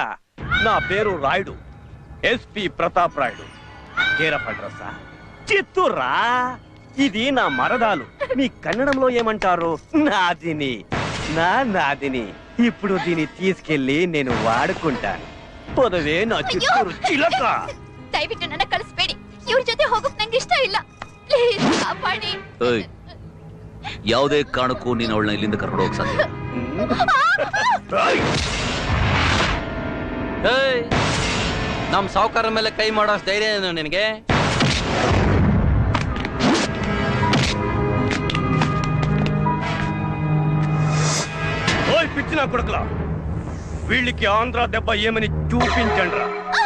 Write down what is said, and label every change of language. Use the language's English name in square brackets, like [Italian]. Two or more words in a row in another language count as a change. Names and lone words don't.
[Telugu] నా పేరు రాయుడు, ఎస్పి ప్రతాప్ రాయుడు. [English] care of address [Telugu] చిత్తూర్రా. ఇది నా మరదాలు. మీ కన్నడంలో ఏమంటారు? నాదిని. నాదిని. ఇప్పుడు దీన్ని తీసుకెళ్లి నేను వాడుకుంటాను. పొదవే నా చిత్తూరు చిలక. [Kannada] ದಯವಿಟ್ಟು ನನ್ನ ಕಳಿಸ್ಬೇಡಿ. ಇವ್ರ ಜೊತೆ ಹೋಗಕ್ ನಂಗೆ ಇಷ್ಟ ಇಲ್ಲ. ಪ್ಲೀಸ್ ಕಾಪಾಡಿ. ಯಾವುದೇ ಕಾರಣಕ್ಕೂ ನೀನು ಅವಳನ್ನ ಇಲ್ಲಿಂದ ಕರ್ಕೊಂಡು ಹೋಗಕ್ ಸಾಧ್ಯ. ನಮ್ ಸಾವುಕಾರ ಮೇಲೆ ಕೈ ಮಾಡೋ ಧೈರ್ಯ ಏನು ನಿನಗೆ? [Telugu] ఓయ్ పిచ్చిన కొడుకులా, వీళ్ళకి ఆంధ్ర దెబ్బ ఏమని చూపించండి రా.